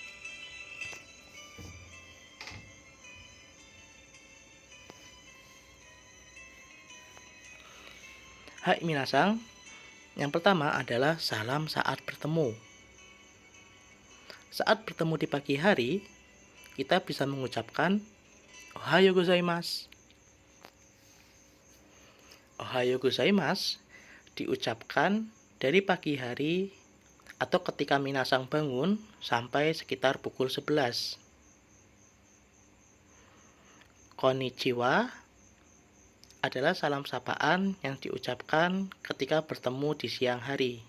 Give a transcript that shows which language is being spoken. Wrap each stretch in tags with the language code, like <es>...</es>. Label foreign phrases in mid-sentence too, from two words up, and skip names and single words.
<ja>はい皆さん,</ja> <id>yang pertama adalah salam saat bertemu. Saat bertemu di pagi hari, kita bisa mengucapkan</id> <ja>おはようございます. おはようございます</ja> <id>diucapkan dari pagi hari atau ketika Minasang bangun sampai sekitar pukul 11. Konnichiwa adalah salam sapaan yang diucapkan ketika bertemu di siang hari.</id>